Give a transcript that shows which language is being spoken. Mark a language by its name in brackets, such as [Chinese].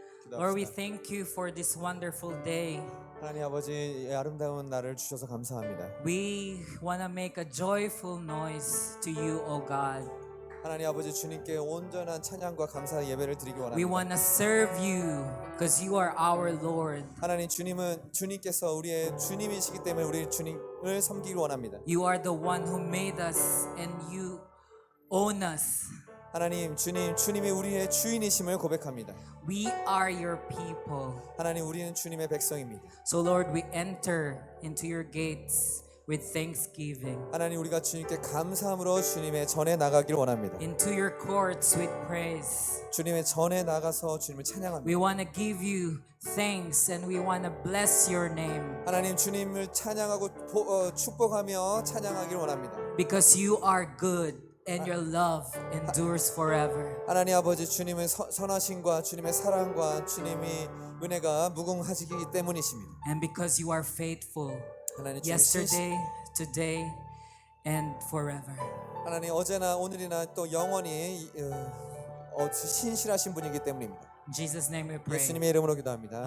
[English] Lord, we thank you for this wonderful day. [Korean] 하나님 아버지, 이 아름다운 날을 주셔서 감사합니다. [English] We want to make a joyful noise to you, O God. [Korean] 하나님 아버지, 주님께 온전한 찬양과 감사 예배를 드리기 [English] We [Korean] 원합니다. [English] want to serve you because you are our Lord. [Korean] 하나님, 주님께서 우리의 주님이시기 때문에 우리 주님을 섬기기 원합니다. [English] You are the one who made us and you own us. [Korean] 하나님, 주님이 우리의 주인이심을 고백합니다. [English] We are your people. [Korean] 하나님, 우리는 주님의 백성입니다. [English] So Lord, we enter into your gates with thanksgiving, [Korean] 하나님, 우리가 주님께 감사함으로 주님의 전에 나가길 원합니다. [English] into your courts with praise. [Korean] 주님의 전에 나가서 주님을 [English] We [Korean] 찬양합니다. [English] want to give you thanks and we want to bless your name [Korean] 하나님, 주님을 찬양하고 축복하며 찬양하길 원합니다. [English] because you are good and your love endures forever. [Korean] 하나님 아버지, 주님의 선하심과 주님의 사랑과 주님의 은혜가 무궁하시기 때문이십니다. [English] And because you are faithful [Korean] 하나님, 주님 [English] yesterday, today, and forever. [Korean] 하나님 어제나 오늘이나 또 영원히 신실하신 분이기 때문입니다. [English] In Jesus' name we pray. [Korean] 예수님의 이름으로 기도합니다.